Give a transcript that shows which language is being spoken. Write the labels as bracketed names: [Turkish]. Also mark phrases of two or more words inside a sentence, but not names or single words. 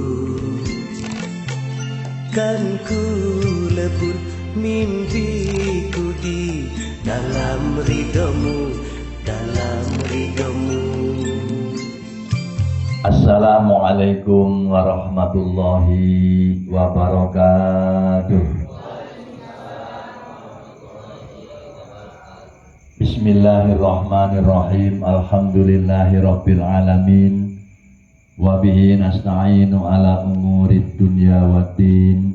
[Indonesian] Kan ku lebur mimpiku di dalam ridhomu, dalam ridhomu. [Arabic] السلام عليكم ورحمة الله وبركاته. بسم الله الرحمن الرحيم. الحمد لله رب العالمين. وبه نستعين على أمور الدنيا والدين.